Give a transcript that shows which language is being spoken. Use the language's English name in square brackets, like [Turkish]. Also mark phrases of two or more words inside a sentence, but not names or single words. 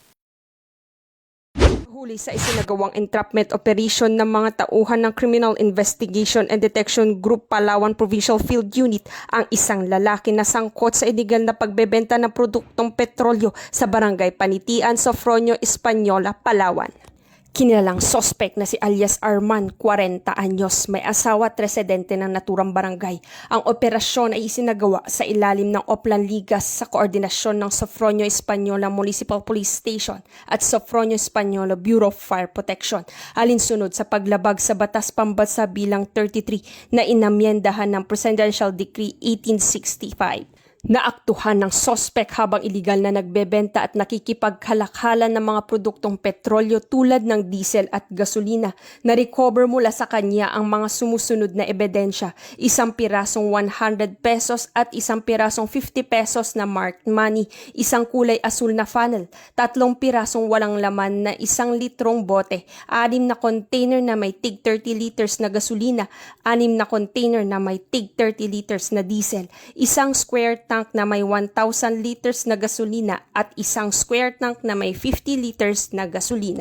[Filipino] Huli sa isinagawang [English] entrapment operation [Filipino] ng mga tauhan ng Criminal Investigation and Detection Group Palawan Provincial Field Unit ang isang lalaki na sangkot sa iligal na pagbebenta ng produktong petrolyo sa barangay Panitian, Sofronio, Española, Palawan. Kinilalang sospek na si alias Arman, 40 anyos, may asawa at residente ng naturang barangay. Ang operasyon ay isinagawa sa ilalim ng Oplan Ligas sa koordinasyon ng Sofronio Española Municipal Police Station at Sofronio Española Bureau of Fire Protection, alinsunod sa paglabag sa Batas Pambansa bilang 33 na inamyendahan ng Presidential Decree 1865. Naaktuhan ng sospek habang iligal na nagbebenta at nakikipagkalakhalan ng mga produktong petrolyo tulad ng diesel at gasolina. Na-recover mula sa kanya ang mga sumusunod na ebidensya, isang pirasong 100 pesos at isang pirasong 50 pesos na [English] marked money, [Filipino] isang kulay asul na funnel, 3 pirasong walang laman na 1 litrong bote, 6 na container na may tig 30 liters na gasolina, 6 na container na may tig 30 liters na diesel, isang [English] square tank [Filipino] na may 1,000 liters na gasolina at isang [English] square tank [Filipino] na may 50 liters na gasolina.